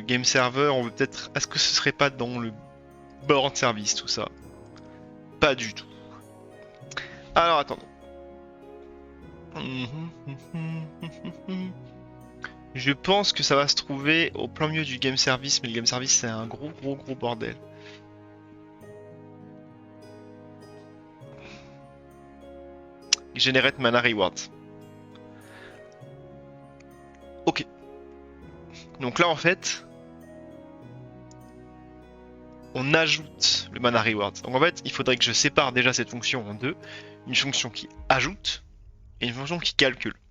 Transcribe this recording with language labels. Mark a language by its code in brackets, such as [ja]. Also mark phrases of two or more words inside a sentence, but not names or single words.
[en] Game server, [fr] on veut peut-être... Est-ce que ce serait pas dans le [en] board service, [fr] tout ça? Pas du tout. Alors, attendons. Je pense que ça va se trouver au plein milieu du [en] game service, [fr] mais le [en] game service, [fr] c'est un gros bordel. [en] Generate mana rewards. [fr] Ok. Donc là, en fait, on ajoute le [en] mana rewards. [fr] Donc en fait, il faudrait que je sépare déjà cette fonction en deux. Une fonction qui ajoute et une fonction qui calcule.